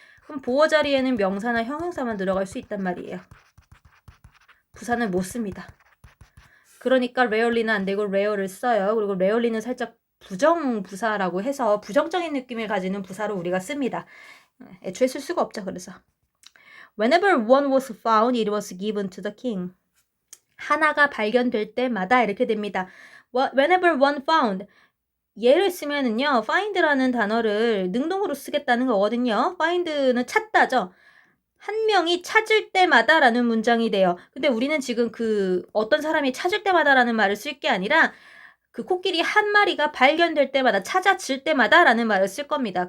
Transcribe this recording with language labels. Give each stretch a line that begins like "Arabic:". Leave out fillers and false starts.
Korean: 그럼 보어 자리에는 명사나 형용사만 들어갈 수 있단 말이에요. 부사는 못 씁니다. 그러니까 rarely는 안 되고 rare를 써요. 그리고 rarely는 살짝 부정부사라고 해서 부정적인 느낌을 가지는 부사로 우리가 씁니다. 애초에 쓸 수가 없죠. 그래서
English: Whenever one was found, it was given to the king.
Korean: 하나가 발견될 때마다 이렇게 됩니다.
English: Whenever one found.
Korean: 얘를 쓰면은요, find라는 단어를 능동으로 쓰겠다는 거거든요. find는 찾다죠. 한 명이 찾을 때마다 라는 문장이 돼요. 근데 우리는 지금 어떤 사람이 찾을 때마다 라는 말을 쓸 게 아니라 그 코끼리 한 마리가 발견될 때마다, 찾아질 때마다 라는 말을 쓸 겁니다.